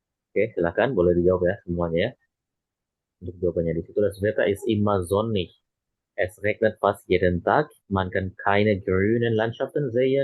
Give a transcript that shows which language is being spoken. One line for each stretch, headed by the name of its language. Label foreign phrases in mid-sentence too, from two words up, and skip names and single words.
Indonesian: Oke, silakan boleh dijawab ya semuanya ya. Untuk jawabannya di situ,
German: das Wetter ist immer sonnig. Es regnet fast jeden Tag. Man kann keine grünen Landschaften sehen.